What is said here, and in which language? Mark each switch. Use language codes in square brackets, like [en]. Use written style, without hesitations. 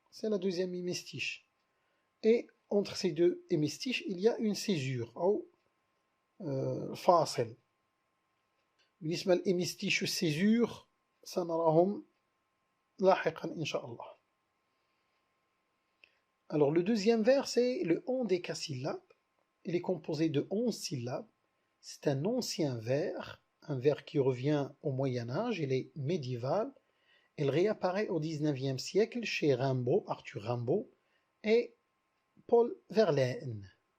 [fr] C'est la deuxième hémistiche. Et entre ces 2 hémistiches, il y a une césure [ar] أو فاصل. بالنسبة للhémistiche والcésure سنراهم لاحقا إن شاء الله. [fr] Alors le deuxième vers c'est le ondécasyllabe. Il est composé de 11 syllabes. C'est un ancien vers, un vers qui revient au Moyen-Âge, il est médiéval. Il réapparaît au XIXe siècle chez Rimbaud, Arthur Rimbaud et Paul Verlaine.